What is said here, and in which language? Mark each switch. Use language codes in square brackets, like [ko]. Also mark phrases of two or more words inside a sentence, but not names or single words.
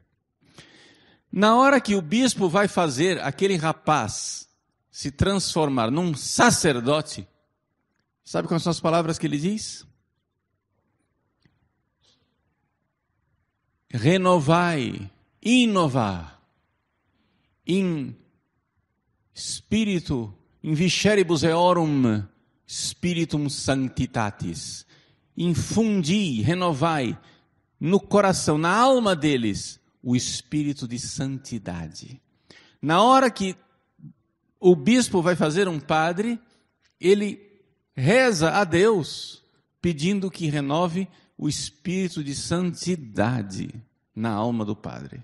[pt] Na hora que o bispo vai fazer aquele rapaz se transformar num sacerdote, sabe quais são as palavras que ele diz? Renovai, inovar, [la] in spiritu, in visceribus eorum spiritum sanctitatis. [pt] Infundi, renovai no coração, na alma deles, o espírito de santidade. Na hora que o bispo vai fazer um padre, ele reza a Deus, pedindo que renove o espírito de santidade na alma do padre.